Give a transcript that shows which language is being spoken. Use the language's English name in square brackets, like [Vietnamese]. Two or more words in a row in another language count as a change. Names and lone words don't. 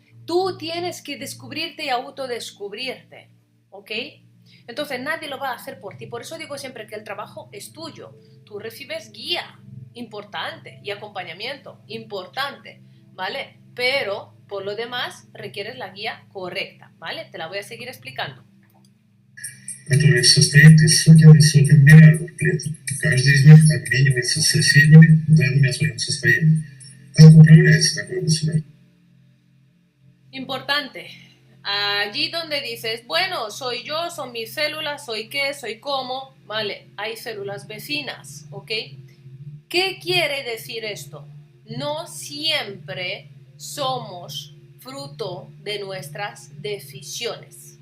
[Spanish] Tú tienes que descubrirte y autodescubrirte, ¿ok? Entonces nadie lo va a hacer por ti. Por eso digo siempre que el trabajo es tuyo. Tú recibes guía, importante, y acompañamiento, importante, ¿vale? Pero por lo demás requieres la guía correcta, ¿vale? Te la voy a seguir explicando. [Russian] Который состоит из сотен и сотен миллиардов клеток. Каждый из них обменивается с соседними данными о своем состоянии. Как управляется такое государство? [Spanish] Importante. Allí donde dices, bueno, soy yo, son mis células, soy qué, soy cómo, vale, hay células vecinas, ¿ok? ¿Qué quiere decir esto? No siempre somos fruto de nuestras decisiones.